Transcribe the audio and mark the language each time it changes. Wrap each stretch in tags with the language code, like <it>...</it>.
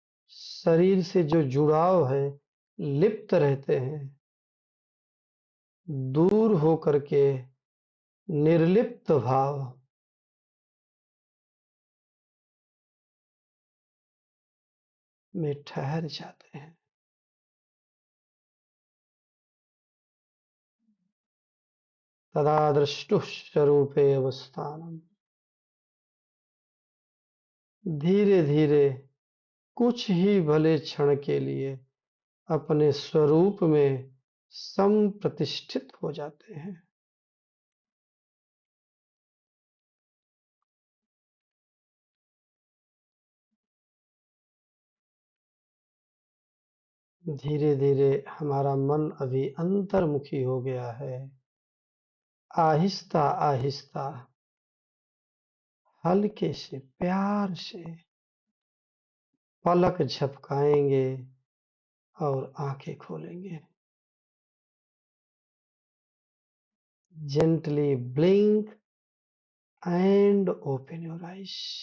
<hi>शरीर से जो जुड़ाव है लिप्त रहते हैं, दूर होकर के निर्लिप्त भाव में ठहर जाते हैं।</hi> <sa>तदा दृष्टुः स्वरूपे अवस्थानम।</sa> <hi>धीरे धीरे कुछ ही भले क्षण के लिए अपने स्वरूप में संप्रतिष्ठित हो जाते हैं। धीरे धीरे हमारा मन अभी अंतर्मुखी हो गया है। आहिस्ता आहिस्ता हल्के से प्यार से पलक झपकाएंगे और आंखें खोलेंगे।</hi> <en>Gently blink and open your eyes.</en>